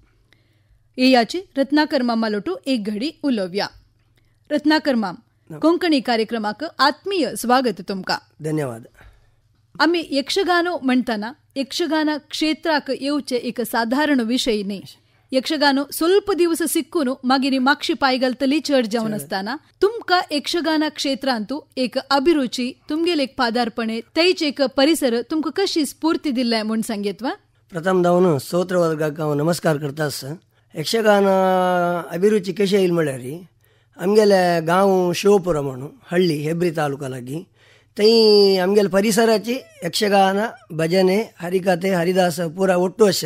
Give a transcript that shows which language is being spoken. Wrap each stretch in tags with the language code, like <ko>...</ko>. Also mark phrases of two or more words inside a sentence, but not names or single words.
<kok>याची रत्नाकर मामा लोटू एक घडी उलोव्या. रत्नाकर माम, कोंकणी कार्यक्रमाक आत्मीय स्वागत तुमका. धन्यवाद. आम्ही यक्षगानो म्हणताना यक्षगान क्षेत्राक येवचे एक साधारण विषय न्ही. यक्षगानो</kok> <kn>ಸ್ವಲ್ಪ ದಿವಸ</kn> <kok>ಸಿಕ್ಕೂನು मागीर मागशी पायगलतली चढ जावन असताना तुमका यक्षगान क्षेत्रांतू एक अभिरुची तुमगेले एक पादार्पणे तैच एक परिसर तुमका कशी स्फूर्ती दिल्ले म्हण सांगेत वा. प्रथम धावन स्तोत्र वर्गाक हांव नमस्कार करता. यक्षगान अभिरुची कशी येईल म्हळ्यार आमगेले गांव शिवपुरा म्हणून हಳ್ಳಿ हेब्री तालुका लागी थंय आमगेले परिसराची यक्षगान भजने हरिकथे हरिदास पुरा ಒಟ್ಟು अशें.</kok>